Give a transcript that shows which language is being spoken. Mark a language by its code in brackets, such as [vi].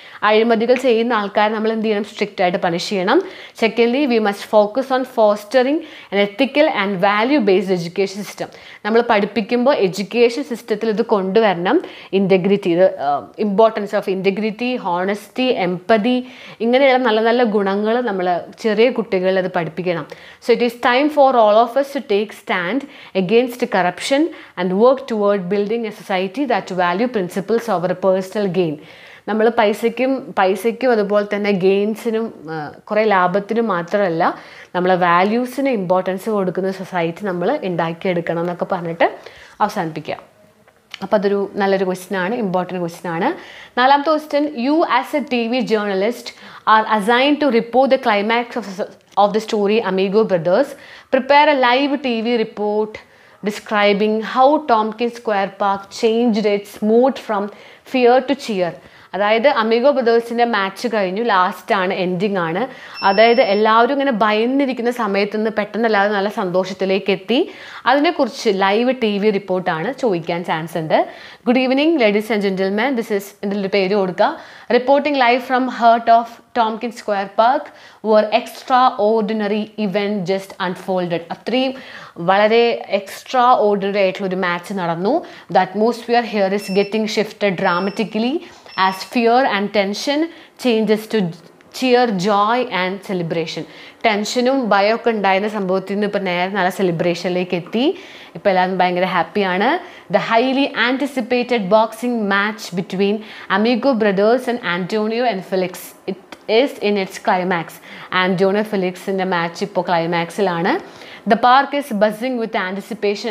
[ml] അഴിമതികൾ ചെയ്യുന്ന ആൾക്കാരെ നമ്മൾ എന്ത് ചെയ്യണം? സ്ട്രിക്റ്റ് ആയിട്ട് പണിഷ് ചെയ്യണം. [en] Secondly we must focus on fostering an ethical and value based education system. [ml] നമ്മൾ പഠിപ്പിക്കുമ്പോൾ എഡ്യൂക്കേഷൻ സിസ്റ്റത്തിൽ ഇത് കൊണ്ടുവരണം. ഇൻറ്റഗ്രിറ്റി, ഇത് [en] importance of integrity, [ml] honesty, empathy, ഇങ്ങനെയുള്ള നല്ല നല്ല ഗുണങ്ങൾ നമ്മൾ ചെറിയ കുട്ടികളിൽ അത് പഠിപ്പിക്കണം. [en] So it is time for all of us to take stand against corruption and work toward building a society that value principles over personal gain. [ml] നമ്മൾ പൈസയ്ക്കും അതുപോലെ തന്നെ ഗെയിൻസിനും കുറേ ലാഭത്തിനും മാത്രമല്ല നമ്മളെ വാല്യൂസിന് ഇമ്പോർട്ടൻസ് കൊടുക്കുന്ന സൊസൈറ്റി നമ്മൾ ഉണ്ടാക്കിയെടുക്കണം എന്നൊക്കെ പറഞ്ഞിട്ട് അവസാനിപ്പിക്കുക. അപ്പോൾ അതൊരു നല്ലൊരു ക്വസ്റ്റ്യനാണ്, ഇമ്പോർട്ടൻറ്റ് ക്വസ്റ്റ്യനാണ്. നാലാമത്തെ question, [en] You as a TV journalist are assigned to report the climax of the story Amigo Brothers. Prepare a live TV report describing how Tompkins Square Park changed its mood from fear to cheer. [ml] അതായത് amigo ബ്രദേഴ്സിൻ്റെ match കഴിഞ്ഞു, ലാസ്റ്റാണ്, ending ആണ്. അതായത് എല്ലാവരും ഇങ്ങനെ ഭയന്നിരിക്കുന്ന സമയത്ത് നിന്ന് പെട്ടെന്ന് എല്ലാവരും നല്ല സന്തോഷത്തിലേക്ക് എത്തി. അതിനെക്കുറിച്ച് ലൈവ് TV റിപ്പോർട്ടാണ് ചോദിക്കാൻ ചാൻസ് ഉണ്ട്. [en] good evening ladies and gentleman, this is [ml] ഇതിൻ്റെ പേര് കൊടുക്കുക. [en] Reporting live from heart of Tompkins square park where extraordinary event just unfolded. [ml] അത്രയും വളരെ എക്സ്ട്രാ ഓർഡിനറി ആയിട്ടുള്ളൊരു മാച്ച് നടന്നു. [en] The atmosphere here is getting shifted dramatically as fear and tension changes to cheer, joy and celebration. [ml] ടെൻഷനും ഭയമൊക്കെ ഉണ്ടായിരുന്ന സംഭവത്തിൽ നിന്ന് ഇപ്പോൾ നേരെ നല്ല സെലിബ്രേഷനിലേക്ക് എത്തി. ഇപ്പോൾ എല്ലാവരും ഭയങ്കര ഹാപ്പിയാണ്. [en] The highly anticipated boxing match between Amigo brothers and Antonio and Felix it is in its climax. [ml] Antonio ഫെലിക്സിൻ്റെ match ഇപ്പോൾ ക്ലൈമാക്സിലാണ്. [en] The park is buzzing with anticipation.